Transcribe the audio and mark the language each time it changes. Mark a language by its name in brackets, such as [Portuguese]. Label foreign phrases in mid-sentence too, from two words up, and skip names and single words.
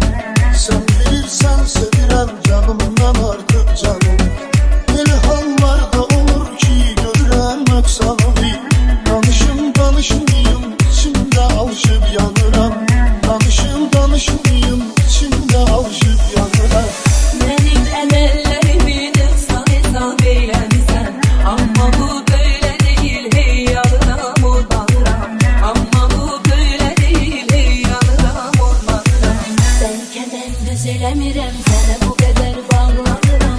[Azerbaijani] Sen bilirsən sevirəm canımdan artıq canım. Elə hallarda olur ki görürəm nöqsanımı. Danışmayım, içimdə alışıb yanıram. Danışmayım, içimdə alışıb yanıram. [Turkish] Benim emellerimi nefsan hesap eylemişsen. Ama bu böyle değil, hey yanıram olmalıram. Ama bu böyle değil, hey yanıram olmalıram. Belki ben düzelemirem, sana bu kadar bağlanıram.